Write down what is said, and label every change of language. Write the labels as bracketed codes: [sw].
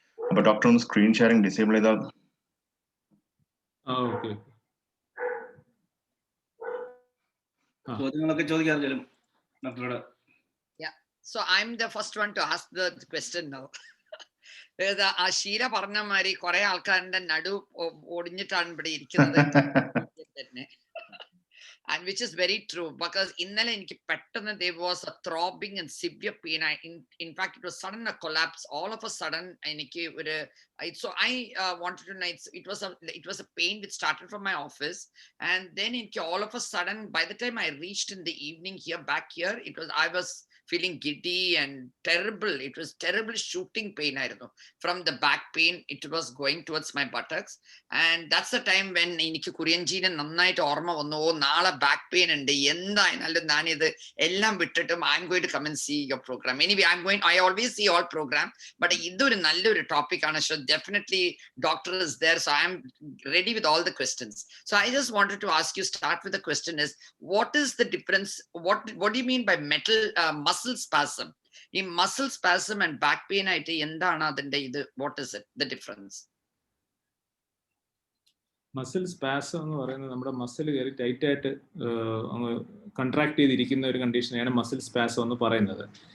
[ml] അപ്പൊ ഡോക്ടർ ഒന്ന് screen sharing disable ചെയ്താൽ. ചോദ്യങ്ങളൊക്കെ ചോദിക്കാറില്ല ഡോക്ടറോട്. [en] So I'm the first one to ask the question now. [ml] ആ ഷീല പറഞ്ഞ മാതിരി കുറെ ആൾക്കാരുടെ നടു ഒടിഞ്ഞിട്ടാണ് ഇവിടെ ഇരിക്കുന്നത് തന്നെ. [en] And which is very true, because [ml] ഇന്നലെ എനിക്ക് പെട്ടെന്ന് [en] there was a throbbing and severe pain. In fact it was sudden a collapse all of a sudden. [ml] എനിക്ക് ഒരു [en] so I wanted to know, it was a pain which started from my office, and then [ml] എനിക്ക് [en] all of a sudden by the time I reached in the evening here back here, I was feeling giddy and terrible. It was terrible shooting pain. From the back pain, it was going towards my buttocks. And that's the time when [ml] എനിക്ക് കുര്യൻജീനെ നന്നായിട്ട് ഓർമ്മ വന്നു, ഓ നാളെ back pain ഉണ്ട്, എന്തായാലും ഞാനിത് എല്ലാം വിട്ടിട്ടും [en] I'm going to come and see your program. Anyway, I always see all program, but [ml] ഇതൊരു നല്ലൊരു ടോപ്പിക് ആണ്. [en] So definitely doctor is there, so I am ready with all the questions. So I just wanted to ask you, start with the question is, what is the difference? What do you mean by muscle spasm? In muscle spasm and back pain [ml] ആയിട്ട് എന്താണ് അതിന്റെ ഇത്, [en] what is it, the difference? [ml] Muscle spasm എന്ന് പറയുന്നത് നമ്മുടെ muscle കയറി tight ആയിട്ട് contract ചെയ്തിരിക്കുന്ന ഒരു കണ്ടീഷനെയാണ് മസിൽ സ്പാസം എന്ന് പറയുന്നത്.